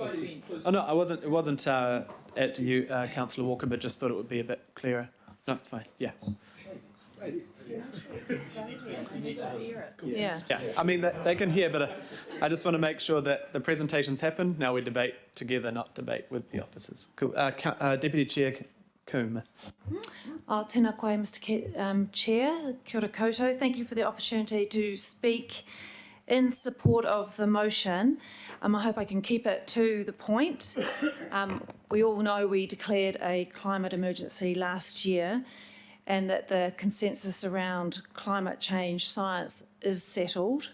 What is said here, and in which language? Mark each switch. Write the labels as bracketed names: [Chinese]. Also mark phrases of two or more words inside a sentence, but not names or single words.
[English] Oh no, it wasn't at you, Councillor Walker, but just thought it would be a bit clearer. No, fine. Yeah. Yeah. Yeah, I mean, they can hear, but I just want to make sure that the presentations happen. Now we debate together, not debate with the officers. Cool. Deputy Chair Coombe. [Māori] Tēnā koe, [English] Mr. Chair. [Māori] Kia ora koutou. [English] Thank you for the opportunity to speak in support of the motion. I hope I can keep it to the point. We all know we declared a climate emergency last year, and that the consensus around climate change science is settled.